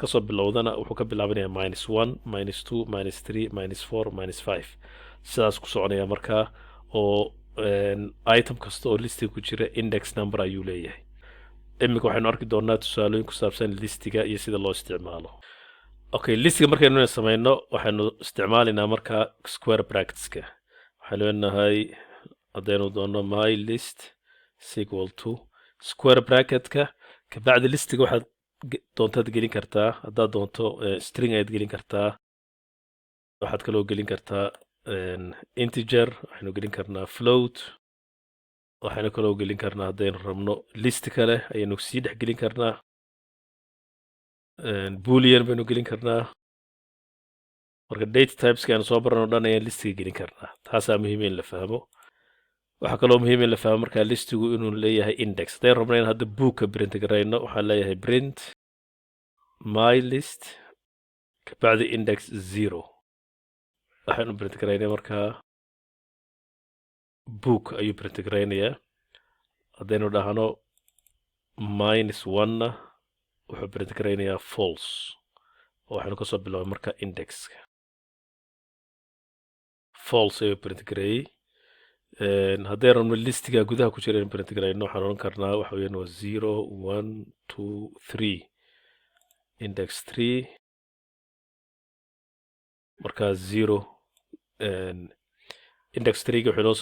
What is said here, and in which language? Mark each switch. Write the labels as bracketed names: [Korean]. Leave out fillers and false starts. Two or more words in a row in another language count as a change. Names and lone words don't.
[Somali] kasoo bilowdana wuxuu ka bilaabanayaa -1 -2 -3 -4 -5 sidaas ku soconaya markaa oo item kasta oo listiga ku jira [English] index number [Somali] ayuu leeyahay imika waxaynu arki doonaa tusaalooyin ku saabsan listiga iyo sida loo isticmaalo okay listiga markaynu samayno waxaynu isticmaalaynaa markaa [English] square bracketska [Somali] waxaan leenahay haddaynu doono [English] my list is equal to square bracketka [Somali] ka bacdi listiga waxaad doontaad gelin kartaa haddaad doonto string ayaad gelin kartaa waxaad kaloo gelin kartaa integer waxaynu gelin karnaa float waxaynu kaloo gelin karnaa haddaynu rabno list kale ayaynu sii dhex gelin karnaa boolean baynu gelin karnaa marka [English] data typeska [Somali] aynu soo barano dhan ayaan listiga gelin karnaa taasaa muhiim in la fahmo waxaa kaloo muhiim in la fahmo markaa listigu inuu leeyahay index haddaynu rabno in hadda bookka print garayno waxaan leeyahay [English] print my list [Somali] kabacdi index 0 waxaanu print garaynay markaa book ayuu print garaynayaa haddaynu dhahno -1na wuxuu print garaynayaa false oo waxaanu kasoo bilaabay marka indexka false ayuu print gareeyey haddii rabno listiga gudaha ku jira in print garayno waxaan oran karnaa waxa weeyaan waa 0 1 2 3 index 3 marka 0 index 3 wuxuu noo